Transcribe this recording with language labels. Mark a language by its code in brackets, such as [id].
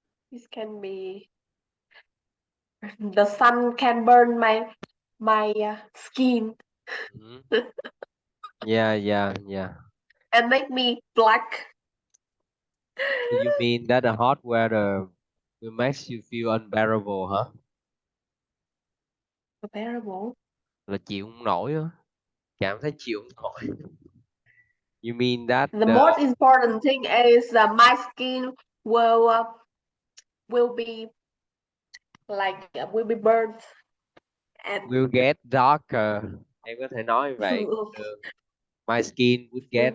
[en] This can be the sun can burn my skin Mhm. Yeah. and make me black. So you mean that the hot weather will makes you feel unbearable, huh? Unbearable. [vi] Là chịu không nổi á, cảm thấy chịu không nổi. [en] You mean that The most important thing is my skin will be like will be burned and will get darker? [vi] Em có thể nói vậy cũng [en] will [vi] được. [en] My skin would get